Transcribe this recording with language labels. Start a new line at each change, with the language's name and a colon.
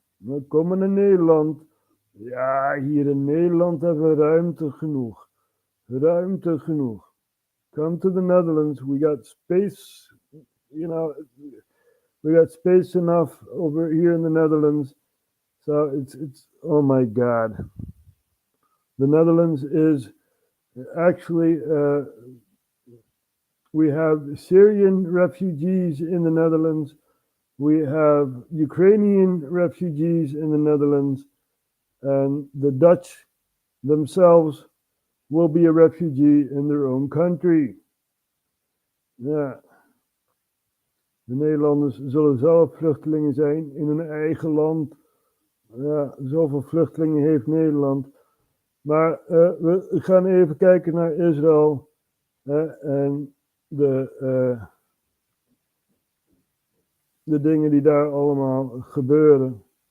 Dutch: We komen naar Nederland. Ja, hier in Nederland hebben we ruimte genoeg. Ruimte genoeg.
English: Come to the Netherlands. We got space, we got space enough over here in the Netherlands. So it's oh my God. The Netherlands is actually, we have Syrian refugees in the Netherlands. We have Ukrainian refugees in the Netherlands. And the Dutch themselves will be a refugee in their own country.
Dutch: Ja. De Nederlanders zullen zelf vluchtelingen zijn in hun eigen land. Ja, zoveel vluchtelingen heeft Nederland. Maar we gaan even kijken naar Israël en de dingen die daar allemaal gebeuren.